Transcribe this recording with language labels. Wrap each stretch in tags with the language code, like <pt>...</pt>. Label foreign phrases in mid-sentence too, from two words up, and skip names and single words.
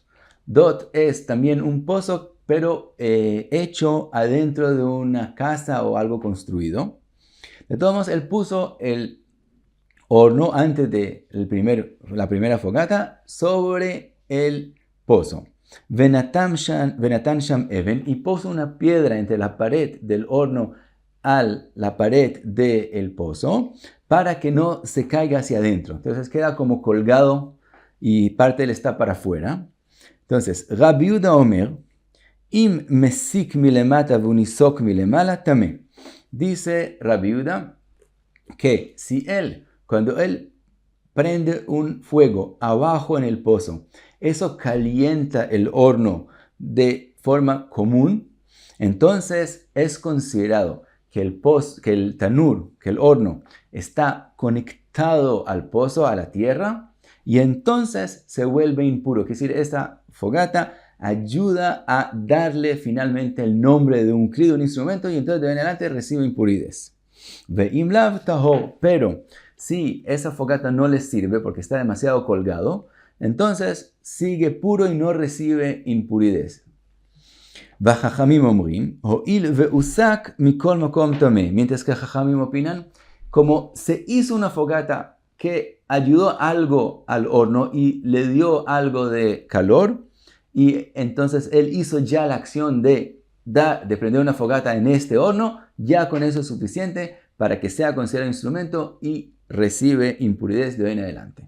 <es>Dot es también un pozo, pero hecho adentro de una casa o algo construido. De todos modos, él puso el horno antes de la primera fogata sobre el pozo.</es> <he>ונתן שם אבן,</he> <es>y puso una piedra entre la pared del horno a la pared del pozo para que no se caiga hacia adentro. Entonces queda como colgado y parte de él está para afuera. Entonces,</es> <he>רבי יהודה אומר, אם מסיק מלמטה ונסוק מלמעלה טמא.</he> <es>Dice Rabbi Yehuda que si cuando él prende un fuego abajo en el pozo, eso calienta el horno de forma común, entonces es considerado que el tanur, que el horno está conectado al pozo, a la tierra, y entonces se vuelve impuro. Es decir, esta fogata ayuda a darle finalmente el nombre de un kli, de un instrumento, y entonces de en adelante recibe impurezas.</es> <he>ואם לאו טהור,</he> <es>pero si esa fogata no le sirve porque está demasiado colgado, entonces sigue puro y no recibe impurezas.</es> <he>וחכמים אומרים, הואיל והוסק מכל מקום טמא.</he> <es>Mientras que Jajamim opinan, como se hizo una fogata que ayudó algo al horno y le dio algo de calor, y entonces él hizo ya la acción de prender una fogata en este horno, ya con eso es suficiente para que sea considerado instrumento y recibe impurezas de hoy en adelante.</es>